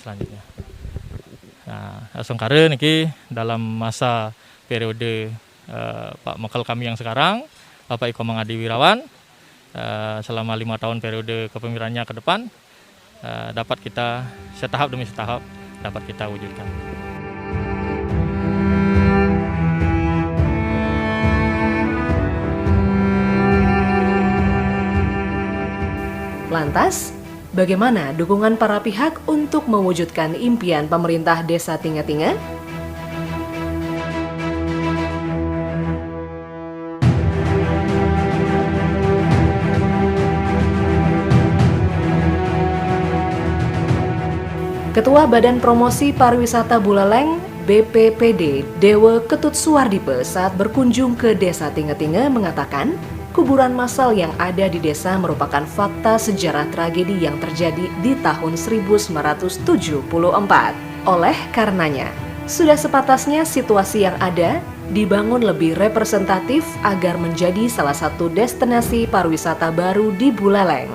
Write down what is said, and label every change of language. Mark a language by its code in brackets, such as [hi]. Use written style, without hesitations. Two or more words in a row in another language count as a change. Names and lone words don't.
[id] Nah, Songkare niki dalam masa periode Pak Mekal kami yang sekarang, Bapak Iko Mangadi Wirawan, selama 5 tahun periode kepemimpinannya ke depan dapat kita setahap demi setahap dapat kita wujudkan. Lantas, bagaimana dukungan para pihak untuk mewujudkan impian pemerintah Desa Tinga-Tinga? Ketua Badan Promosi Pariwisata Buleleng BPPD Dewa Ketut Suwardipe saat berkunjung ke Desa Tinga-Tinga mengatakan kuburan massal yang ada di desa merupakan fakta sejarah tragedi yang terjadi di tahun 1974. Oleh karenanya, sudah sepatasnya situasi yang ada dibangun lebih representatif agar menjadi salah satu destinasi pariwisata baru di Buleleng.